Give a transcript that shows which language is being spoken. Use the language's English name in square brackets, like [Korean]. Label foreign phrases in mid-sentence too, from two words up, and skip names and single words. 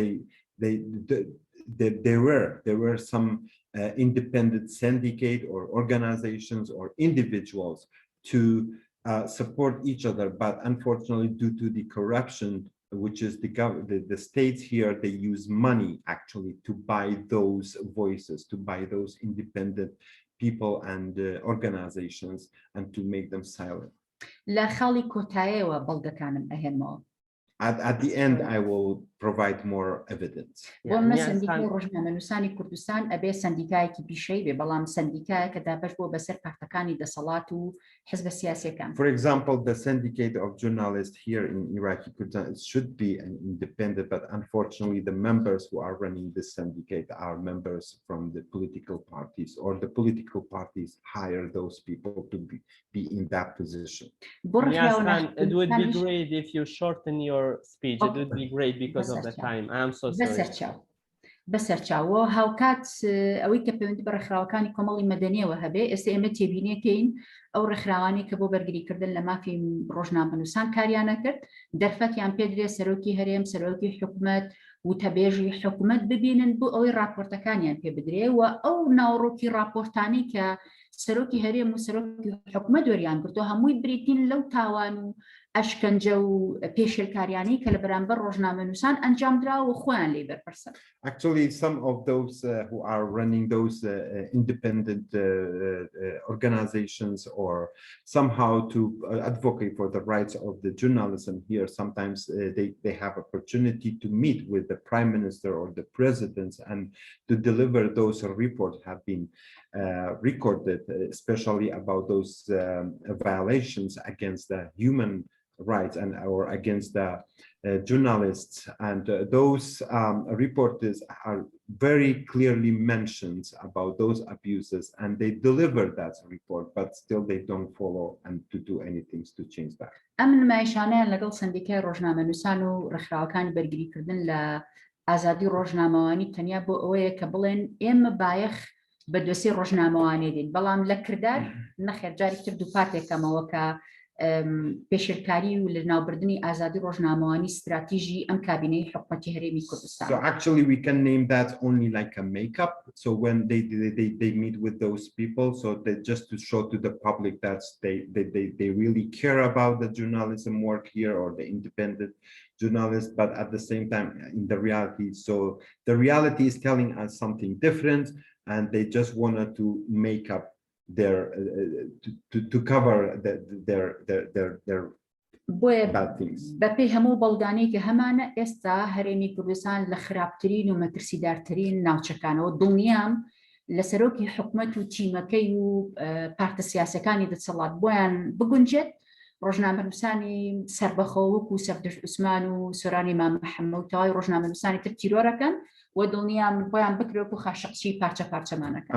[English] there were some independent syndicate or organizations or individuals to support each other, but unfortunately due to the corruption, which is the states here, they use money actually to buy those voices, to buy those independent people and organizations, and to make them silent. [Central Kurdish] لە خاڵی کۆتاییەوە بەڵگەکانم ئەهێنمەوە. [English] At the end, I will provide more evidence. [Central Kurdish] بۆ سندیکای ڕۆژنامەنووسانی کوردستان ئەبێ سندیکایەکی پیشەی بێ بەڵام سندیکایە کە دابەش بۆ بەسەر پارتەکانی دەسەڵات و حزبە سیاسیەکان. [English] For example, the syndicate of journalists here in Iraqi Kurdistan should be an independent, but unfortunately the members who are running this syndicate are members from the political parties, or the political parties hire those people to be in that position. It would be great if you shorten your speech. It would be great because of the time. I am so sorry. [Central Kurdish] بەسەرچاوە هاوکات ئەوەی کە پەیوەندی بە ڕێکخراوەکانی کۆمەڵی مەدەنیەوە هەبێ ئێستا ئێمە تێبینیەکەین ئەو ڕێکخراوانی کە بۆ بەرگریکردن لە مافی ڕۆژنامەنووسان کاریانە کرد دەرفەتیان پێدرێت سەرۆکی هەرێم سەرۆکی حکوومەت وتەبێژی حکوومەت ببینن بۆ ئەوەی راپۆرتەکانیان پێ بدرێ و ئەو ناوڕۆکی راپۆرتانی کە سەرۆکی هەرێم و سەرۆکی حکوومەت وەریان گرتووە هەمووی بریتین لەو تاوان و ئەشکەنجە و پێشێلکاریانی کە لە بەرامبەر ڕۆژنامەنووسان ئەنجامدراوە و خۆیان لێ بەرپرسن. [English] Actually, some of those who are running those independent organizations or somehow to advocate for the rights of the journalism here, sometimes they have opportunity to meet with the prime minister or the president and to deliver those reports have been recorded, especially about those violations against the human rights and or against the journalists, and those reporters are very clearly mentioned about those abuses, and they deliver that report, but still they don't follow and to do anything to change that. [Central Kurdish] ئەم نمایشانەیان لەگەڵ سندیکای ڕۆژنامەنووسان و ڕێکخراوەکانی بەرگریکردن لە ئازادی ڕۆژنامەوانی تەنیا بۆ ئەوەیە کە بڵێن ئێمە بایەخ بە دۆسیی ڕۆژنامەوانی دێن، بەڵام لە کردار نەخێر جاری تر دووپاتێکەمەوە کە پێشێلکاری و لە ناوبردنی ئازادی ڕۆژنامەوانی استراتیژی ئەم کابینەی حکومەتی هەرێمی کوردستان. [English] So actually we can name that only like a makeup. So when they meet with those people, so they just to show to the public that they really care about the journalism work here or the independent journalists, but at the same time in the reality, so the reality is telling us something different, and they just wanted to make up their to cover their bad things. [Central Kurdish] بەپێی هەموو بەڵگانەی کە هەمانە ئێستا هەرێمی کوردستان لە خراپترین و مەترسیدارترین ناوچەکانەوە دڵنیام لە سەرۆکی حکومەت و تیمەکەی و پارتە سیاسەکانی دەسەڵات بۆیان بگونجێت ڕۆژنامەنووسانی سەربەخۆوەک و سەفدەش عوسمان و سۆرانی مام محەممەد و تەواوی ڕۆژنامەنووسانی تر تیرۆرەکەن و دڵنیام بۆیان بکرێت و خاشقچی پارچە پارچەمانەکە.